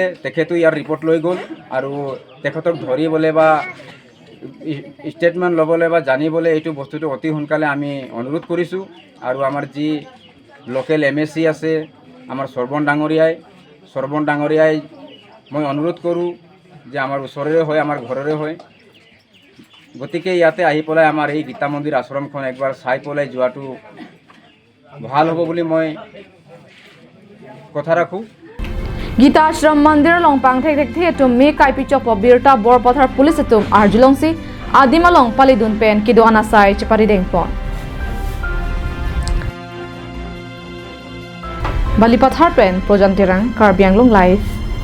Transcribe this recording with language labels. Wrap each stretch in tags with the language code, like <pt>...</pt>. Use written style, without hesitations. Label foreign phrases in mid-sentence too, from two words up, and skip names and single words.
<as>তেখেতো ইয়াৰ ৰিপৰ্ট লৈ গ'ল আৰু তেখেতক ধৰিবলৈ বা ষ্টেটমেণ্ট ল'বলৈ বা জানিবলৈ এইটো বস্তুটো অতি সোনকালে আমি অনুৰোধ কৰিছোঁ আৰু আমাৰ যি লোকেল এমএচি আছে আমাৰ সৰ্বন ডাঙৰীয়াই মই অনুৰোধ কৰোঁ যে আমাৰ ওচৰৰে হয় আমাৰ ঘৰৰে হয় গতিকে ইয়াতে আহি পেলাই আমাৰ এই গীতা মন্দিৰ আশ্ৰমখন একবাৰ চাই পেলাই যোৱাটো ভাল হ'ব বুলি মই কথা ৰাখোঁ</as> <mjw>Geeta Asram Mondir along Pangthek thekthe atum me kaipi chok birta Borpathar police atum arjulongsi adim along palidun pen kido anasai chapari dengpon Balipathar pen projantirang Karbianglong live</mjw>